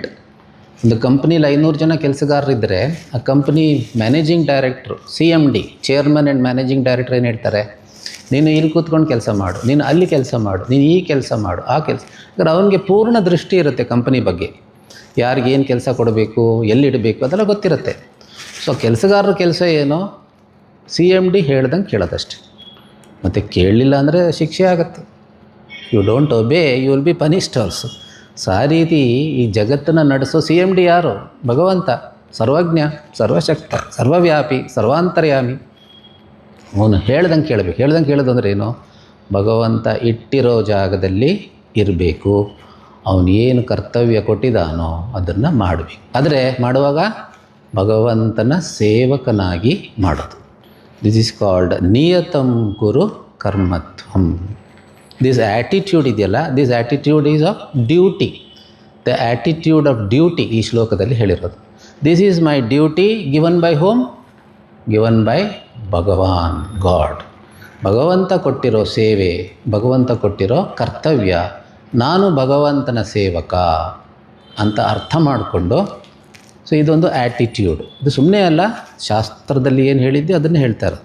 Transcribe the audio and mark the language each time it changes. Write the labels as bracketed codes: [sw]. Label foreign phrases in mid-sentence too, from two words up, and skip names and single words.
[kn] ಒಂದು ಕಂಪ್ನಿಲಿ 500 ಜನ ಕೆಲಸಗಾರರಿದ್ದರೆ ಆ ಕಂಪ್ನಿ [en] managing director, [kn] CMD, [en] chairman and managing director [kn] ಏನು ಹೇಳ್ತಾರೆ, ನೀನು ಇಲ್ಲಿ ಕೂತ್ಕೊಂಡು ಕೆಲಸ ಮಾಡು, ನೀನು ಅಲ್ಲಿ ಕೆಲಸ ಮಾಡು, ನೀನು ಈ ಕೆಲಸ ಮಾಡು, ಆ ಕೆಲಸ. ಯಾಕಂದರೆ ಅವನಿಗೆ ಪೂರ್ಣ ದೃಷ್ಟಿ ಇರುತ್ತೆ ಕಂಪನಿ ಬಗ್ಗೆ, ಯಾರಿಗೇನು ಕೆಲಸ ಕೊಡಬೇಕು, ಎಲ್ಲಿಡಬೇಕು ಅದೆಲ್ಲ ಗೊತ್ತಿರುತ್ತೆ. ಸೊ ಕೆಲಸಗಾರರ ಕೆಲಸ ಏನೋ CMD ಹೇಳ್ದಂಗೆ ಕೇಳೋದಷ್ಟೆ, ಮತ್ತು ಕೇಳಲಿಲ್ಲ ಅಂದರೆ ಶಿಕ್ಷೆ ಆಗುತ್ತೆ. [en] you don't obey you will be punished also. [kn] ಸೊ ಆ ರೀತಿ ಈ ಜಗತ್ತನ್ನು ನಡೆಸೋ CMD ಯಾರು? ಭಗವಂತ, ಸರ್ವಜ್ಞ, ಸರ್ವಶಕ್ತ, ಸರ್ವವ್ಯಾಪಿ, ಸರ್ವಾಂತರ್ಯಾಮಿ. ಅವನು ಹೇಳ್ದಂಗೆ ಕೇಳಬೇಕು. ಹೇಳ್ದಂಗೆ ಕೇಳೋದು ಅಂದರೆ ಏನು? ಭಗವಂತ ಇಟ್ಟಿರೋ ಜಾಗದಲ್ಲಿ ಇರಬೇಕು, ಅವನು ಏನು ಕರ್ತವ್ಯ ಕೊಟ್ಟಿದ್ದಾನೋ ಅದನ್ನು ಮಾಡಬೇಕು. ಆದರೆ ಮಾಡುವಾಗ ಭಗವಂತನ ಸೇವಕನಾಗಿ ಮಾಡೋದು. [en] this is called [sa] ನಿಯತಂ ಕುರು ಕರ್ಮತ್ವಂ. [en] this attitude ಇದೆಯಲ್ಲ, this attitude is of duty, the attitude of duty [kn] ಈ ಶ್ಲೋಕದಲ್ಲಿ ಹೇಳಿರೋದು. [en] this is my duty given by whom? given by Bhagwan, God. [kn] ಭಗವಂತ ಕೊಟ್ಟಿರೋ ಸೇವೆ, ಭಗವಂತ ಕೊಟ್ಟಿರೋ ಕರ್ತವ್ಯ, ನಾನು ಭಗವಂತನ ಸೇವಕ ಅಂತ ಅರ್ಥ ಮಾಡಿಕೊಂಡು, ಸೊ ಇದೊಂದು ಆ್ಯಟಿಟ್ಯೂಡ್. ಇದು ಸುಮ್ಮನೆ ಅಲ್ಲ, ಶಾಸ್ತ್ರದಲ್ಲಿ ಏನು ಹೇಳಿದ್ದೆ ಅದನ್ನೇ ಹೇಳ್ತಾರೆ.